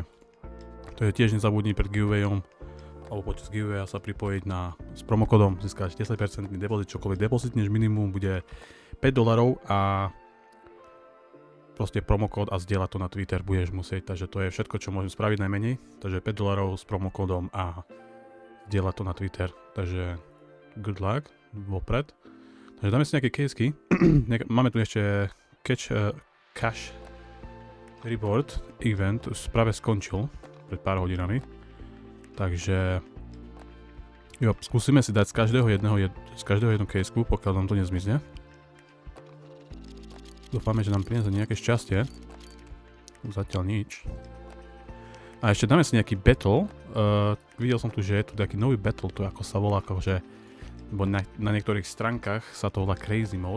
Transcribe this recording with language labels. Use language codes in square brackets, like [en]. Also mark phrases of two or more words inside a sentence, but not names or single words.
[sk] To je tiež nezabudni pred giveawayom alebo počas giveawaya sa pripojiť s promokódom, získať 10% depozit, čokoľvek depozitneš, minimum bude $5 a proste promokód a zdieľať to na Twitter budeš musieť, takže to je všetko, čo môžem spraviť najmenej, takže $5 s promokódom a zdieľať to na Twitter, takže [en] good luck [sk] vopred. Takže dáme si nejaké casey. Máme tu ešte [en] cash reward event, [sk] už práve skončil pred pár hodinami. Takže jo, skúsime si dať z každého jednu caseku, pokiaľ nám to nezmizne. Dúfame, že nám priniesie nejaké šťastie. Zatiaľ nič. A ešte dáme si nejaký battle. Videl som tu, že je tu nejaký nový battle, to ako sa volá, akože na niektorých stránkach sa to volá [en] crazy mode.